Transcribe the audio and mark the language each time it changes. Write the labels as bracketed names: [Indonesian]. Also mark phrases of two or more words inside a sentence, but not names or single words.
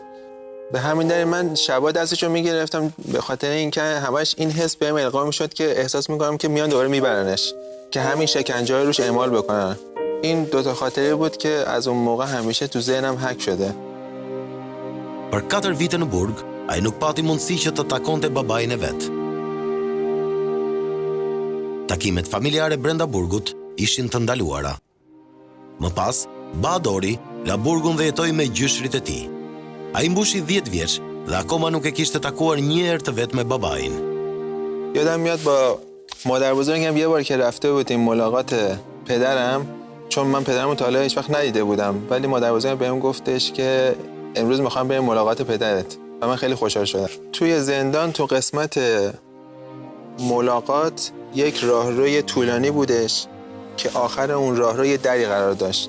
[Persian] به همین دلیل من شبا دستشو میگرفتم به خاطر اینکه همش این حس بهم القا میشد که احساس میکنم که میان دوباره میبرنش که همین شکنجه‌ها روش اعمال بکنن. این 2 خاطره بود که از اون موقع همیشه تو ذهنم حک شده. [Albanian] Për 4 vite në burg, ai nuk pati mundësi që të takonte babain e vet. Takimet familjare brenda burgut ishin të ndaluara. Më pas, Bahadori la burgun dhe jetoi me gjyshrit e tij. Ai mbushi 10 vjeç dhe akoma nuk e kishte takuar një herë të vet me babain. [Persian] یادم میاد با مادر بزرگم یه بار که رفته بودیم ملاقات پدرم چون من پدرمو تا حالا هیچ وقت ندیده بودم ولی مادر بزرگم بهم گفتش که امروز میخوام بریم ملاقات پدرت و من خیلی خوشحال شدم. توی زندان تو قسمت ملاقات یک راهروی طولانی بودش که آخر اون راهرو یه دری قرار داشت.